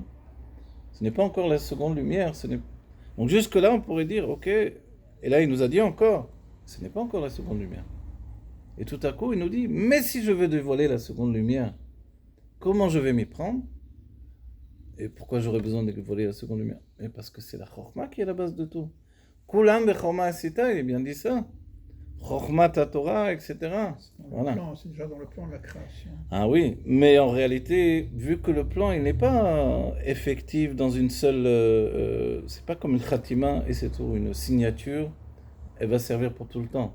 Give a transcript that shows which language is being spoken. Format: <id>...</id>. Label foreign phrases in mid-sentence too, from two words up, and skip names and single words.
<fr>Ce n'est pas encore la seconde lumière. Donc jusque-là, on pourrait dire, ok, et là, il nous a dit encore, ce n'est pas encore la seconde lumière. Et tout à coup, il nous dit, mais si je veux dévoiler la seconde lumière, comment je vais m'y prendre? Et pourquoi j'aurais besoin de dévoiler la seconde lumière? Et parce que c'est la Chokhmah qui est la base de tout.</fr> <he>כולם בחכמה עשית,</he> <fr>il est bien dit ça. Chokhmah ta Torah, etc. Voilà. C'est déjà dans le plan de la création. Ah oui, mais en réalité, vu que le plan, il n'est pas effectif dans une seule... c'est pas comme une khatima et c'est tout, une signature, elle va servir pour tout le temps.</fr>